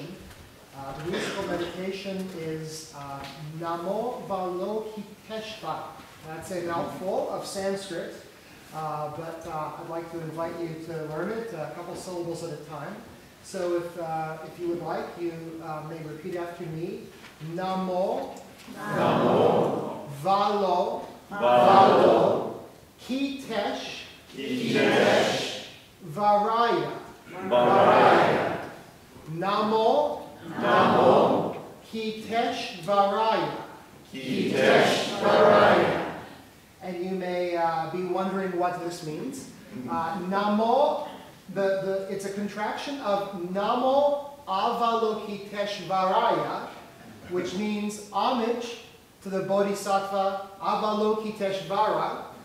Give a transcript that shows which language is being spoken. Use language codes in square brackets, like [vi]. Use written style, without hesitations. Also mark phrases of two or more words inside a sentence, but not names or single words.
[en] The musical meditation is Namo Avalokiteshvara. That's a mouthful of Sanskrit, but I'd like to invite you to learn it a couple syllables at a time. So if you would like, you may repeat after me. [sa] Namo, Namo, Valo, Valo, Kitesh, Kitesh, Varaya. Varaya, Namo, Namo, Kitesh Varaya. Kitesh Varaya. [en] And you may be wondering what this means. Namo, it's a contraction of [sa] Namo Avalokitesh Varaya, [en] which means homage to the Bodhisattva Avalokiteshvara.